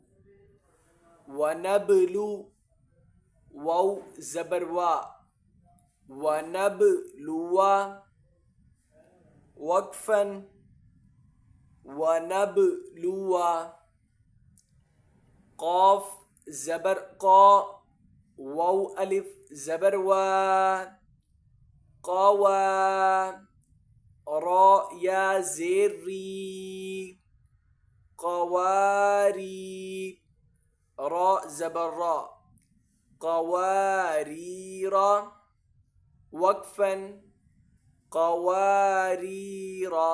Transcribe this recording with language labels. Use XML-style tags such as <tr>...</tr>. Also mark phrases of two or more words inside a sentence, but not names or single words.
<ur>ونبلو، واو زبر وا، ونبلوا، وقفا ونبلوا، قاف زبر قا، واو الف زبر وا، قوا، را یا زیر ری، قواری، را زبر را،</ur> <ar>قواريرا، وقفا قواريرا۔</ar>